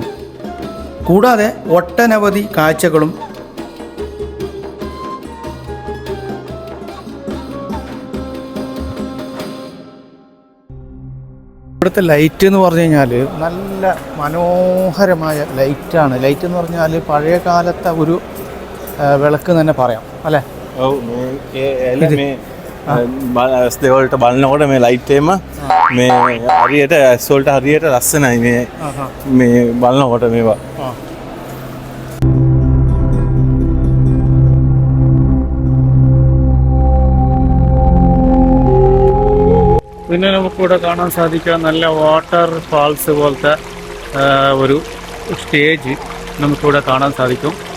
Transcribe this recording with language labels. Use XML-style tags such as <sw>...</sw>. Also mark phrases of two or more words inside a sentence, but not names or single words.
<ml>കൂടാതെ ഒട്ടനവധി കാഴ്ചകളും ഇവിടുത്തെ ലൈറ്റ് എന്ന് പറഞ്ഞു കഴിഞ്ഞാൽ നല്ല മനോഹരമായ ലൈറ്റാണ്. ലൈറ്റ് എന്ന് പറഞ്ഞാൽ പഴയ കാലത്തെ ഒരു വിളക്ക് തന്നെ പറയാം അല്ലേ.</ml> <si>ස්දවලට බලන්නකොට මේ ලයිට් එකම මේ හරියට ඇස්වලට හරියට ලස්සනයි මේ බලනකොට මේවා.</si> <ml>പിന്നെ നമുക്കിവിടെ കാണാൻ സാധിക്കുക നല്ല</ml> <en>water falls</en> <ml>പോലത്തെ ഒരു സ്റ്റേജ് നമുക്കിവിടെ കാണാൻ സാധിക്കും.</ml>